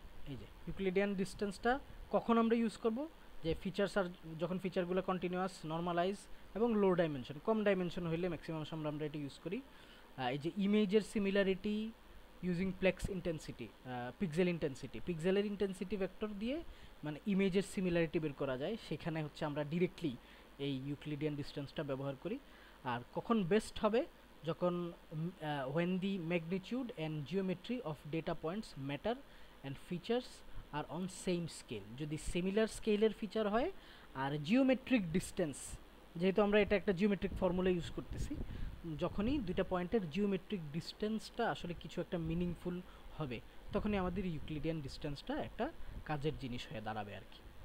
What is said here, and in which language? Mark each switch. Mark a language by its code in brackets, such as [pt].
[bn] এই যে ইউক্লিডিয়ান ডিস্টেন্সটা কখন আমরা ইউজ করব? যে যখন ফিচারগুলো কন্টিনিউয়াস, নর্মালাইজ এবং লো ডাইমেনশন, কম ডাইমেনশন হইলে ম্যাক্সিমাম সময় আমরা এটা ইউজ করি। এই যে ইমেজের সিমিলারিটি ইউজিং প্লেক্স ইন্টেন্সিটি, পিক্সেলের ইন্টেন্সিটি ভেক্টর দিয়ে মানে ইমেজের সিমিলারিটি বের করা যায়, সেখানে হচ্ছে আমরা ডিরেক্টলি এই ইউক্লিডিয়ান ডিস্টেন্সটা ব্যবহার করি। আর কখন বেস্ট হবে? [en] যখন when the magnitude and geometry of data points matter and features are on same scale। [bn] যদি সিমিলার স্কেলের ফিচার হয় আর জিওমেট্রিক ডিস্টেন্স, যেহেতু আমরা এটা একটা জিওমেট্রিক ফর্মুলা ইউজ করতেছি, যখনই দুইটা পয়েন্টের জিওমেট্রিক ডিস্টেন্সটা আসলে কিছু একটা মিনিংফুল হবে, তখনই আমাদের ইউক্লিডিয়ান ডিস্টেন্সটা একটা কাজের জিনিস হয়ে দাঁড়াবে আর কি।